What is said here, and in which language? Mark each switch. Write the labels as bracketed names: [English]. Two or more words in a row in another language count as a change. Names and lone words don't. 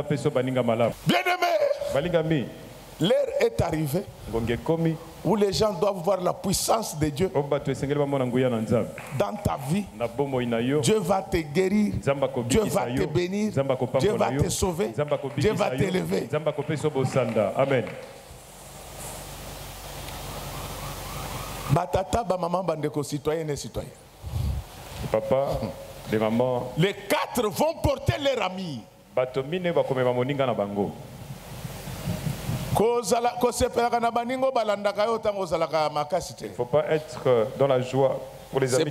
[French] Bien-aimé, l'heure est arrivée où les gens doivent voir la puissance de Dieu dans ta vie. Dieu va te guérir, Dieu va te bénir, Dieu va te sauver, Dieu va t'élever. Amen. [Lingala] Batata, ba maman, bandeko, [French] citoyen et citoyen. Papa, les mamans. Les 4 vont porter leur ami. Il ne faut pas être dans la joie pour les amis.